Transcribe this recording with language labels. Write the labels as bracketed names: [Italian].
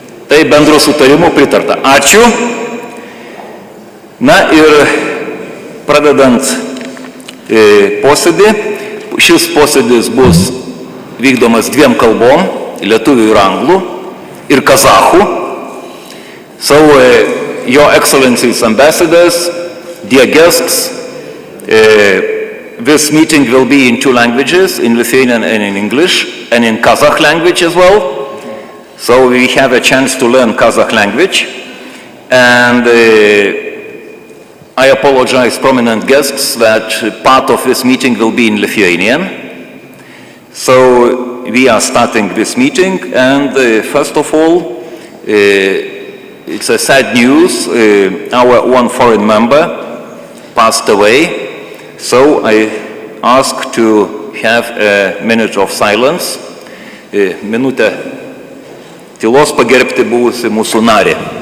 [Lithuanian] Tai bendro sutarimu pritarta. Ačiū. Na ir pradedant posėdį, šis posėdis bus vykdomas dviem kalbom, lietuvių ir anglų, ir kazachų. [English] So, Your Excellencies Ambassadors, dear guests, this meeting will be in two languages, in Lithuanian and in English, and in Kazakh language as well. So we have a chance to learn Kazakh language. And I apologize, prominent guests, that part of this meeting will be in Lithuanian. So we are starting this meeting, and first of all, it's a sad news. Our one foreign member passed away. So I ask to have a minute of silence. [Lithuanian] Minutę tylos pagerbti buvusi mūsų narį.